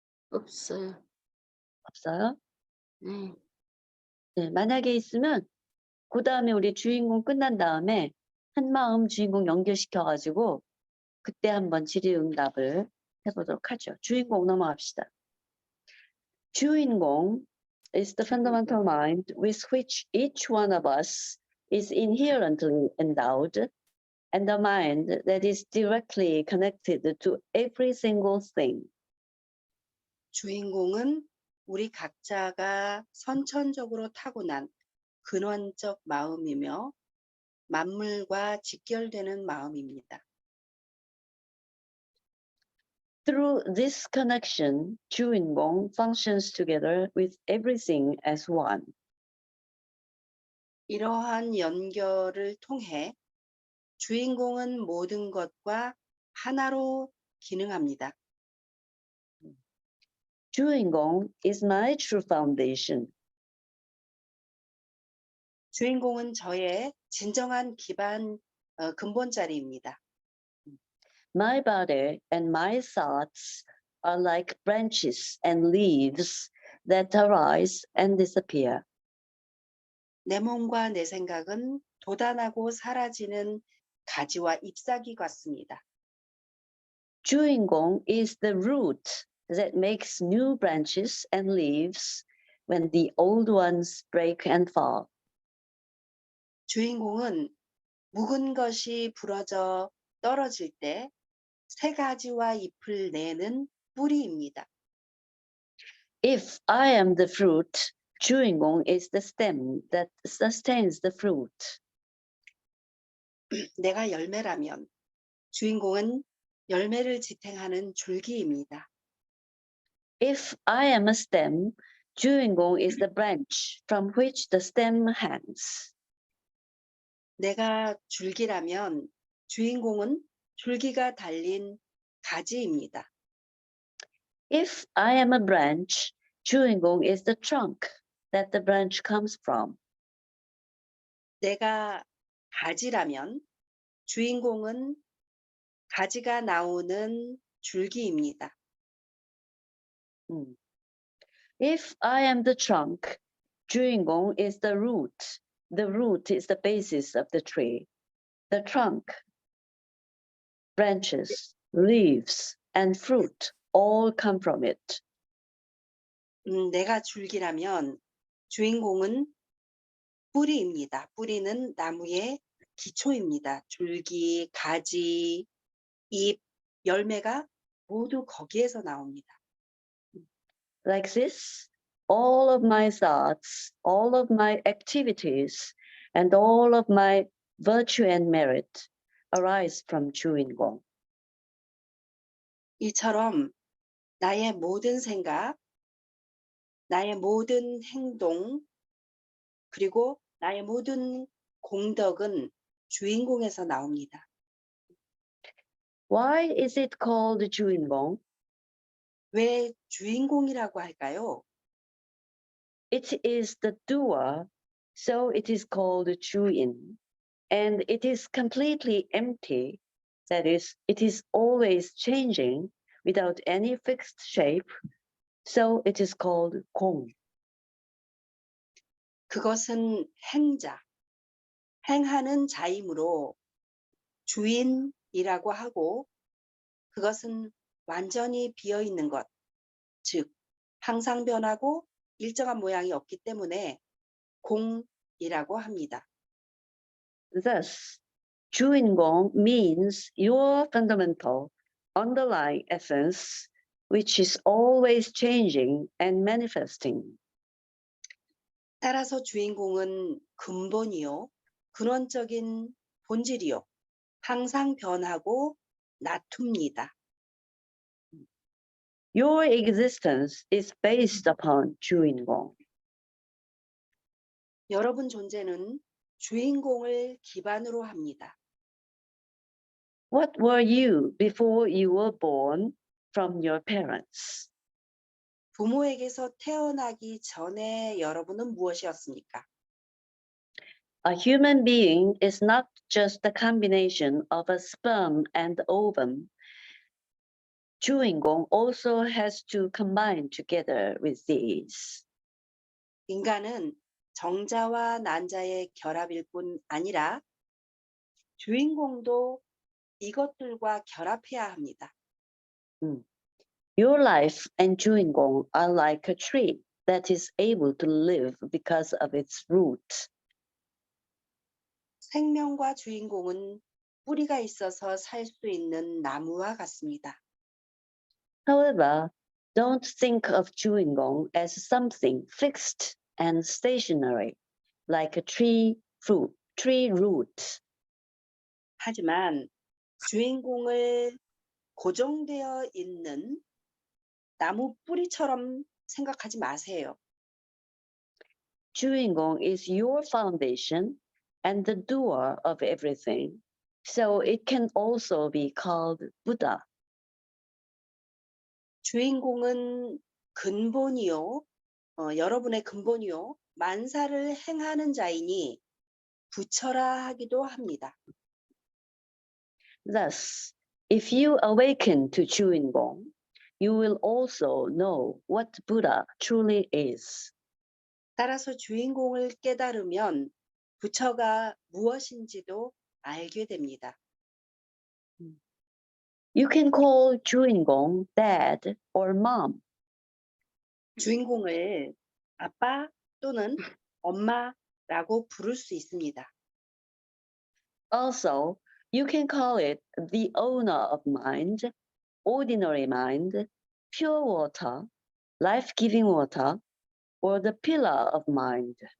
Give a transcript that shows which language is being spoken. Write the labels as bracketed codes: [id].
[ko] 없어요. 없어요? 네. 네, 만약에 있으면 그다음에 우리 주인공 끝난 다음에 한마음 주인공 연결시켜 가지고 그때 한번 질의응답을 해보도록 하죠. 주인공 넘어갑시다. [en] 주인공 is the fundamental mind with which each one of us is inherently endowed and the mind that is directly connected to every single thing. [ko] 주인공은 우리 각자가 선천적으로 타고난 근원적 마음이며 만물과 직결되는 마음입니다. [en] Through this connection, 주인공 functions together with everything as one. [ko] 이러한 연결을 통해 주인공은 모든 것과 하나로 기능합니다. [en] 주인공 is my true foundation. [ko] 주인공은 저의 진정한 기반 근본자리입니다. [en] My body and my thoughts are like branches and leaves that arise and disappear. [ko] 내 몸과 내 생각은 돋아나고 사라지는 가지와 잎사귀 같습니다. [en] 주인공 is the root that makes new branches and leaves when the old ones break and fall. [ko] 주인공은 묵은 것이 부러져 떨어질 때 새 가지와 잎을 내는 뿌리입니다. [en] If I am the fruit, 주인공 is the stem that sustains the fruit. [ko] 내가 열매라면 주인공은 열매를 지탱하는 줄기입니다. [en] If I am a stem, 주인공 is the branch from which the stem hangs. [ko] 내가 줄기라면 주인공은 줄기가 달린 가지입니다. [en] If I am a branch, 주인공 is the trunk that the branch comes from. [ko] 내가 가지라면 주인공은 가지가 나오는 줄기입니다. [en] If I am the trunk, 주인공 is the root. The root is the basis of the tree. The trunk, branches, leaves, and fruit all come from it. [ko] 내가 줄기라면 주인공은 뿌리입니다. 뿌리는 나무의 기초입니다. 줄기, 가지, 잎, 열매가 모두 거기에서 나옵니다. [en] Like this, all of my thoughts, all of my activities, and all of my virtue and merit arise from 주인공. [ko] 이처럼 나의 모든 생각, 나의 모든 행동, 그리고 나의 모든 공덕은 주인공에서 나옵니다. [en] Why is it called 주인공? [ko] 왜 주인공이라고 할까요? [en] It is the doer, so it is called 주인. And it is completely empty, that is, it is always changing without any fixed shape, so it is called 공. [ko] 그것은 행자, 행하는 자이므로 주인이라고 하고 그것은 완전히 비어 있는 것, 즉 항상 변하고 일정한 모양이 없기 때문에 공이라고 합니다. [en] Thus, 주인공 means your fundamental, underlying essence, which is always changing and manifesting. [ko] 따라서 주인공은 근본이요, 근원적인 본질이요, 항상 변하고 나툽니다. [en] Your existence is based upon 주인공. [ko] 여러분 존재는 주인공을 기반으로 합니다. [en] What were you before you were born from your parents? [ko] 부모에게서 태어나기 전에 여러분은 무엇이었습니까? [en] A human being is not just a combination of a sperm and ovum. 주인공 also has to combine together with these. [ko] 인간은 정자와 난자의 결합일 뿐 아니라 주인공도 이것들과 결합해야 합니다. [en] Your life and 주인공 are like a tree that is able to live because of its root. [ko] 생명과 주인공은 뿌리가 있어서 살 수 있는 나무와 같습니다. [en] However, don't think of 주인공 as something fixed and stationary, like a tree root. [ko] 하지만 주인공을 고정되어 있는 나무 뿌리처럼 생각하지 마세요. [en] 주인공 is your foundation and the doer of everything, so it can also be called Buddha. [ko] 주인공은 근본이요, 여러분의 근본이요, 만사를 행하는 자이니 부처라 하기도 합니다. [en] Thus, if you awaken to 주인공, you will also know what Buddha truly is. [ko] 따라서 주인공을 깨달으면 부처가 무엇인지도 알게 됩니다. [en] You can call 주인공 dad or mom. [ko] 주인공을 아빠 또는 엄마라고 부를 수 있습니다. [en] Also, you can call it the owner of mind, ordinary mind, pure water, life-giving water, or the pillar of mind.